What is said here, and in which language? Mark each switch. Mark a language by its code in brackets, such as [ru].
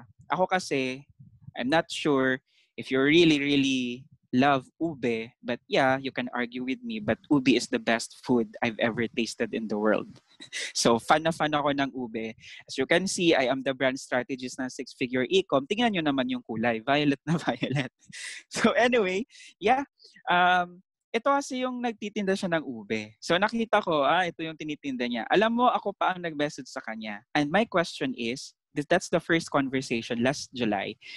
[tl] Ako kasi, [en] I'm not sure if you really love ube, but you can argue with me, but ube is the best food I've ever tasted in the world. So, [tl] fan na fan ako ng ube. [en] As you can see, I am the brand strategist ng Six Figure Ecom. [tl] Tingnan nyo naman yung kulay. Violet na violet. So, anyway, ito kasi yung nagtitinda siya ng ube. So, nakita ko, ito yung tinitinda niya. Alam mo, ako pa ang nag-message sa kanya. [en] And my question is, that's the first conversation last July.